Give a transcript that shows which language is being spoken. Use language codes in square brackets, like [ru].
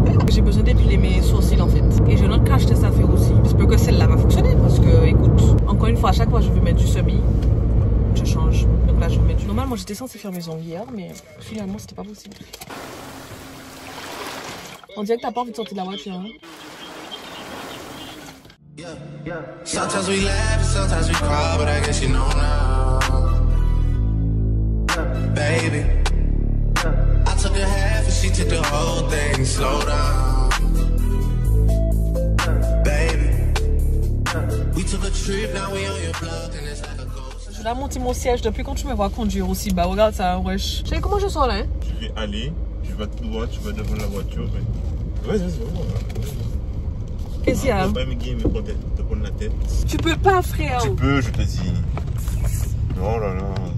[fr] J'ai besoin d'épiler mes sourcils en fait. Et j'ai une autre crème à faire aussi. J'espère que celle-là va fonctionner parce que, écoute, encore une fois, à chaque fois je veux mettre du semi, je change. Donc là, je vais mettre du. Normalement, j'étais censée faire mes ongles hier, mais finalement, c'était pas possible. On dirait que t'as pas envie de sortir de la voiture, hein. [en] Sometimes we laugh and sometimes we cry, but I guess you know now. Baby, I took a half and she took the whole thing. Slow down. Baby, we took a trip, now we on your block and it's like a ghost. [fr] Je dois monter mon siège depuis quand tu me vois conduire aussi bas. Regarde ça, wesh. Tu sais comment je sors là, hein? Tu vais aller, tu vas tout droit, tu vas devant la voiture. Vas-y, c'est bon. Qu'est-ce qu'il y a? Te prendre la tête. Tu peux pas, frère. Tu peux, je te dis. Oh là là.